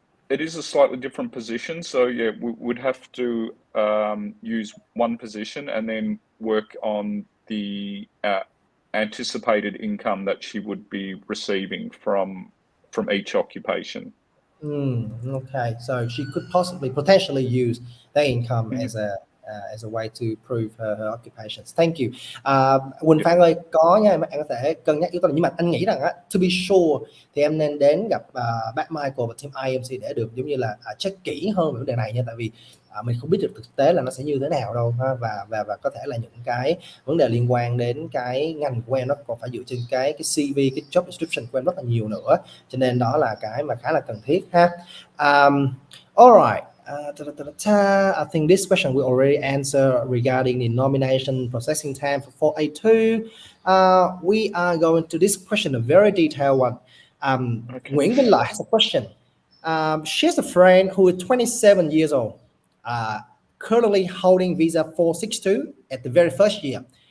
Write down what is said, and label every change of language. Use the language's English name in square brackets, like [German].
[English] It is a slightly different position. So yeah, we would have to use one position and then work on the anticipated income that she would be receiving from each occupation. Okay, so she could potentially use that income as a way to prove her occupations. Thank you. [Vietnamese] Quỳnh Phan ơi, có nha, em có thể cân nhắc yếu tố này, nhưng mà anh nghĩ rằng [English] to be sure [Vietnamese] thì em nên đến gặp bác Michael và team IEMC để được giống như là check kỹ hơn về vấn đề này nha, tại vì mình không biết được thực tế là nó sẽ như thế nào đâu ha, và có thể là những cái vấn đề liên quan đến cái ngành của em nó còn phải dựa trên cái CV, cái job description của em rất là nhiều nữa, cho nên đó là cái mà khá là cần thiết ha. [English] Alright. I think this question we already answered regarding the nomination processing time for 482. We are going to this question, a very detailed one. Nguyễn Minh Lợi has a question. She has a friend who is 27 years old, currently holding visa 462 at the very first year.